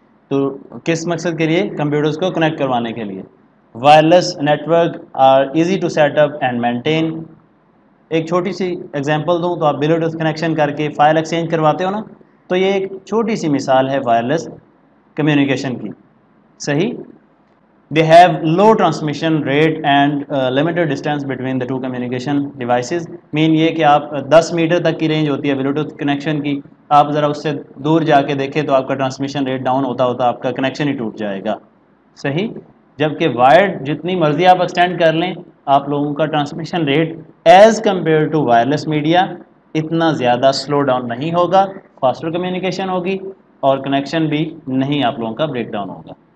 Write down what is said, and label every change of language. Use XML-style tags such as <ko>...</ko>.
<ur>تو کس مقصد کے لیے؟ کمپیوٹرز کو کنیکٹ کروانے کے لیے.</ur> <en>Wireless network are easy to set up and maintain.</en> <ur>ایک چھوٹی سی ایگزامپل دوں تو آپ بلوٹوتھ کنیکشن کر کے فائل ایکسچینج کرواتے ہو نا، تو یہ ایک چھوٹی سی مثال ہے وائرلیس کمیونیکیشن کی. صحیح.</ur> <en>They have low transmission rate and limited distance between the two communication devices.</en> <ur>مین یہ کہ آپ 10 میٹر تک کی رینج ہوتی ہے بلوٹوتھ کنیکشن کی، آپ ذرا اس سے دور جا کے دیکھیں تو آپ کا ٹرانسمیشن ریٹ ڈاؤن ہوتا ہوتا آپ کا کنیکشن ہی ٹوٹ جائے گا. صحیح. جبکہ وائرڈ جتنی مرضی آپ ایکسٹینڈ کر لیں، آپ لوگوں کا transmission rate</ur> <en>as compare to</en> <ur>wireless media اتنا زیادہ سلو ڈاؤن نہیں ہوگا، فاسٹر کمیونیکیشن ہوگی اور کنیکشن بھی نہیں آپ لوگوں کا بریک ڈاؤن ہوگا.</ur>